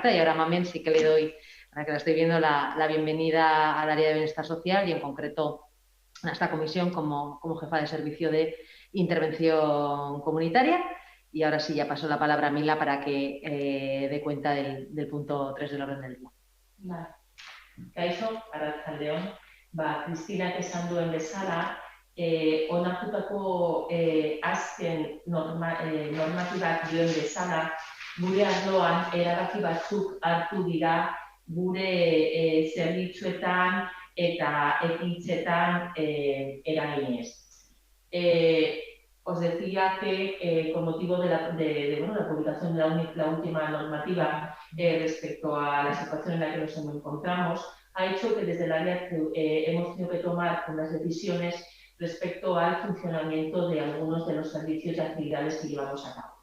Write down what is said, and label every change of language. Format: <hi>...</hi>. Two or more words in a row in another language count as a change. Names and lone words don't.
<es>Y ahora, Mamen, sí que le doy, ahora que la estoy viendo, la bienvenida al área de bienestar social y, en concreto, a esta comisión como jefa de servicio de intervención comunitaria. Y ahora sí, ya paso la palabra a Mila para que dé cuenta del punto 3 del orden del día. Vale.</es> <eu>Kaixo, arratsaldeon. Kristinak esan duen bezala, onartutako azken normatibak duen bezala, gure arloan erabaki batzuk hartu dira gure zerbitzuetan eta ekintzetan eraginez.</eu> <es>Os decía que con motivo de la publicación de la última normativa respecto a la situación en la que nos encontramos, ha hecho que desde el área hemos tenido que tomar unas decisiones respecto al funcionamiento de algunos de los servicios y actividades que llevamos a cabo.</es>